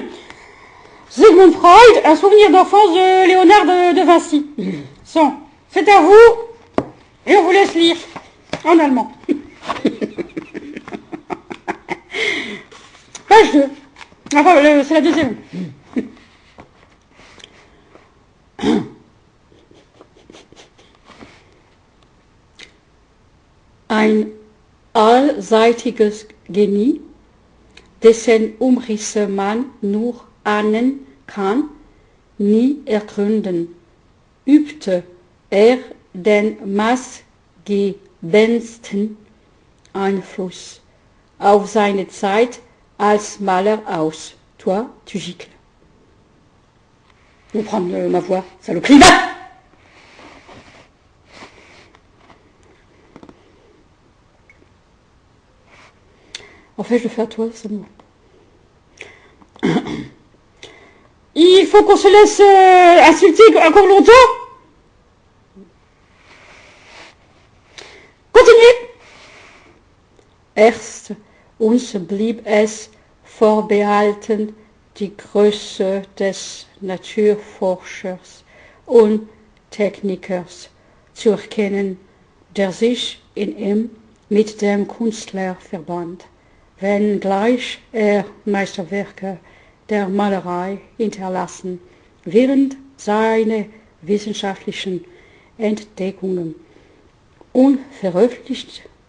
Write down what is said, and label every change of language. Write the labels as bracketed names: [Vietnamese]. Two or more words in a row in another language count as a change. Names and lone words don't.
[French] Sigmund Freud, un souvenir d'enfance de Léonard de Vinci. C'est à vous, et on vous laisse lire, en allemand. Page 2. Enfin, c'est la deuxième. [German] Ein allseitiges Genie, dessen Umrisse man nur ahnen kann, nie ergründen, übte den maßgebendsten Einfluss auf seine Zeit als Maler aus. [French] Toi, tu gicles. Je vais prendre ma voix, saloperie, va! En fait, je le fais à toi, c'est moi. Il faut qu'on se laisse insulter encore longtemps. Continuez. [German] Erst Uns blieb es vorbehalten, die Größe des Naturforschers und Technikers zu erkennen, der sich in ihm mit dem Künstler verband, wenngleich er Meisterwerke der Malerei hinterlassen, während seine wissenschaftlichen Entdeckungen unveröffentlicht